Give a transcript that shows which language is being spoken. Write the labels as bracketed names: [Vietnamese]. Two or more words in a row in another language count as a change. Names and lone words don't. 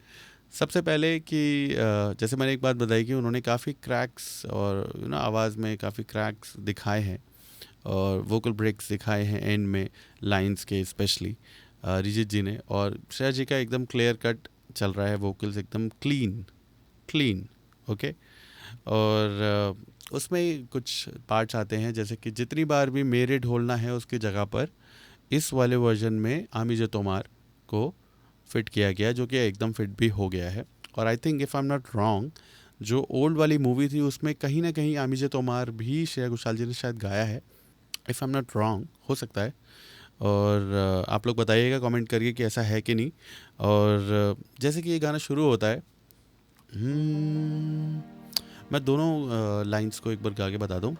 [Hindi] सबसे पहले कि जैसे मैंने एक बात बताई कि उन्होंने काफ़ी क्रैक्स और आवाज़ में काफ़ी क्रैक्स दिखाए हैं, और [English] vocal breaks [Hindi] दिखाए हैं एंड में लाइंस के, स्पेशली अरिजीत जी ने, और श्रेया जी का एकदम [English] clear cut [Hindi] चल रहा है, वोकल्स एकदम [English] clean okay. [Hindi] और उसमें कुछ पार्ट्स आते हैं, जैसे कि जितनी बार भी मेरे ढोलना है उसकी जगह पर इस वाले वर्जन में [Bangla] আমি যে তোমার [Hindi] को फिट किया गया, जो कि एकदम फिट भी हो गया है। [English] और I think if I am not wrong, [Hindi] जो ओल्ड वाली मूवी थी उसमें कहीं ना कहीं [Bangla] আমি যে তোমার [Hindi] भी श्रेया घोषाल जी ने शायद गाया है, [English] if I am not wrong, [Hindi] हो सकता है। और आप लोग बताइएगा कमेंट करिए कि ऐसा है कि नहीं। और जैसे कि ये गाना शुरू होता है, मैं दोनों लाइंस को एक बार गा के बता दूं।